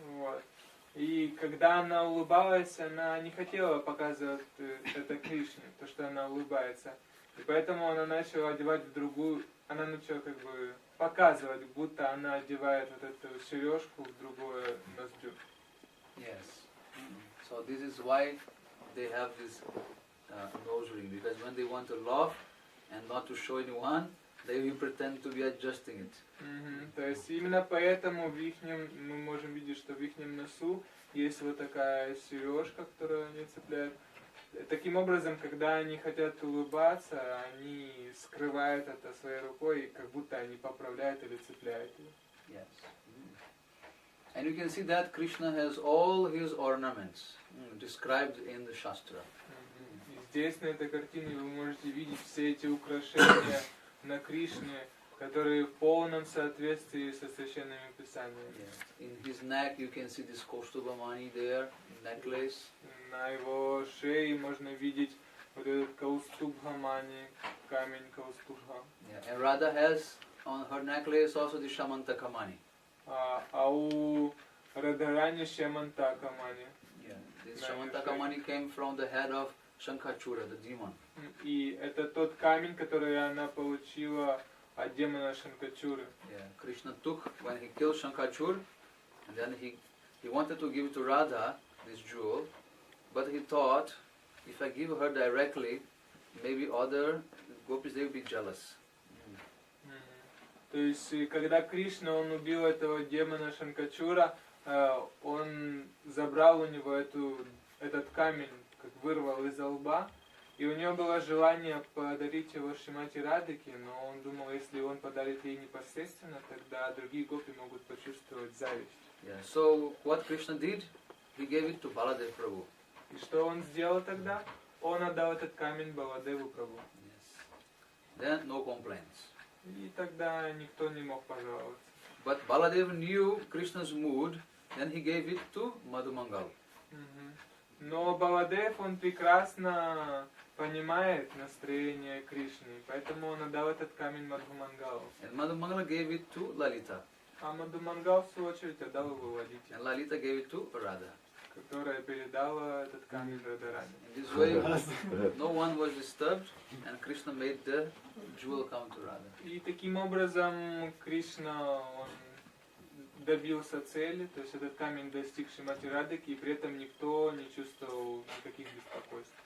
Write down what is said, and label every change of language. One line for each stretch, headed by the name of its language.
Russian: Вот. И когда она улыбалась, она не хотела показывать это Кришне, то, что она улыбается. И поэтому она начала одевать в другую, она начала как бы показывать, будто она одевает вот эту сережку в другую ноздрю.
English: Yes. So this is why they have this nose ring, because when they want to laugh and not to show anyone, they will pretend to be adjusting it.
Russian: То есть именно поэтому мы можем видеть, что в ихнем носу есть вот такая сережка, которую они цепляют. Таким образом, когда они хотят улыбаться, они скрывают это своей рукой, как будто они поправляют или цепляют ее.
English: Yes. And you can see that Krishna has all his ornaments described in the Shastra.
Russian: И здесь, на этой картине, вы можете видеть все эти украшения на Кришне, которые в полном соответствии со священными писаниями.
English: Yes. In his neck you can see this Kaustubhamani there, necklace.
Russian: На его шее можно видеть вот этот Kaustubhamani, камень Kaustubha.
English: Yeah. And Radha has on her necklace also the Shamantakamani.
Russian: А у Радharani Шамантакамани.
English: Yeah. This Shamantakamani came from the head of Shankachura, the demon.
Russian: И это тот камень, который она получила от демона Шанкачуры.
English: Yeah. Krishna took when he killed Shankachur, and then he wanted to give it to Radha, this jewel, but he thought, if I give her directly, maybe other gopis, they will be jealous.
Russian: То есть, когда Кришна, он убил этого демона Шанкачура, он забрал у него этот камень, как вырвал из лба, и у него было желание подарить его Шримати Радхике, но он думал, если он подарит ей непосредственно, тогда другие гопи могут почувствовать зависть.
English: Yeah. So what Krishna did, he gave it to Baladev Prabhu.
Russian: И что он сделал тогда? Он отдал этот камень Баладеву Прабху.
English: Yes. Then no complaints.
Russian: И тогда никто не мог пожаловаться.
English: But Baladev knew Krishna's mood, then he gave it to Madhumangal.
Russian: Но Баладев, он прекрасно понимает настроение Кришны, поэтому он отдал этот камень Мадхумангалу.
English: And Madhumangal gave it to Lalita.
Russian: А Мадхумангал, в свою очередь, отдал его Ладите,
English: And Lalita gave it to Radha.
Russian: которая передала этот камень Радharani.
English: In this way, no one was disturbed, and Krishna made the jewel come to Radha.
Russian: И таким образом Кришна, он добился цели, то есть этот камень достиг Шримати Радхики, и при этом никто не чувствовал никаких беспокойств.